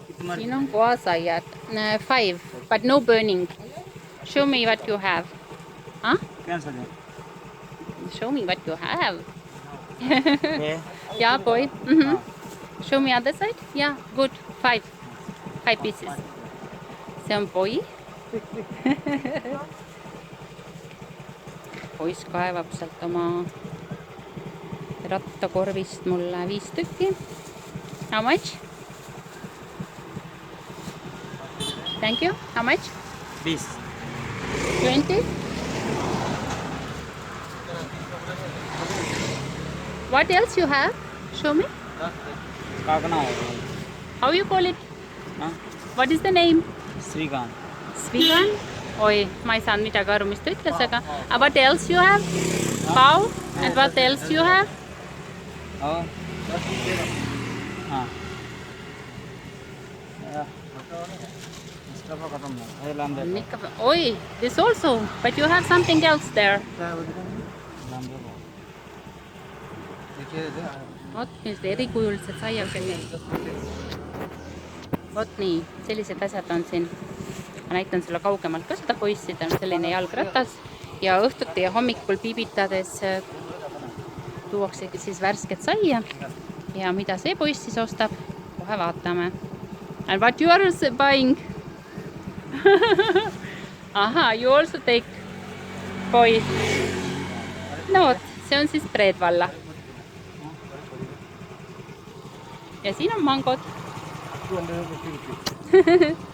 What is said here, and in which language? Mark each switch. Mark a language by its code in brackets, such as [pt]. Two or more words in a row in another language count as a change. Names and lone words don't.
[et] Siin on koasaiad. 5, [en] but no burning. Show me what you have. Huh? Show me what you have. Yeah, boy. Show me other side. Yeah, good. 5. [et] 5 pieces. See on boy. Poiss kaevab sealt oma rattakorvist mulle 5 tükki. [en] How much? Thank you. How much? 20. What else you have? Show me. How you call it? What is the name? Srigan. [et] Svigan? Oi, ma ei saanud midagi aru, mis ta ütles, aga [en] what else you have? Cow? And what else you have? Oi, this also, but you have something else there. [et] Vot nüüd erikujulised saiakesed. Vot nii, sellised asjad on siin. Ma näitan sulle kaugemalt ka seda poissi, ta on selline jalgratas ja õhtuti ja hommikul piibitades tuuaksegi siis värsket saia ja mida see poiss siis ostab, kohe vaatame. [en] And what you are buying? Aha, you also take boy. [et] No vot, see on siis Preedvalla. Ja siin on mangod.